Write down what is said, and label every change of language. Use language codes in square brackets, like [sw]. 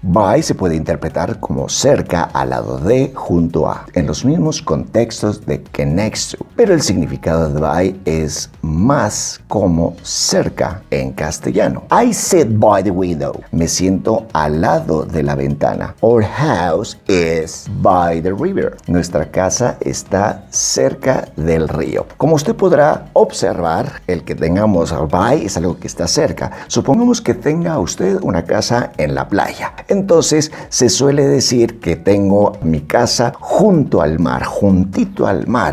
[es] By se puede interpretar como cerca, al lado de, junto a, en los mismos contextos de que next to. Pero el significado de by es más como cerca en castellano. [en] I sit by the window. [es] Me siento al lado de la ventana. [en] Our house is by the river. [es] Nuestra casa está cerca del río. Como usted podrá observar, el que tengamos by es algo que está cerca. Supongamos que tenga usted una casa en la playa. Entonces se suele decir que tengo mi casa junto al mar, juntito al mar.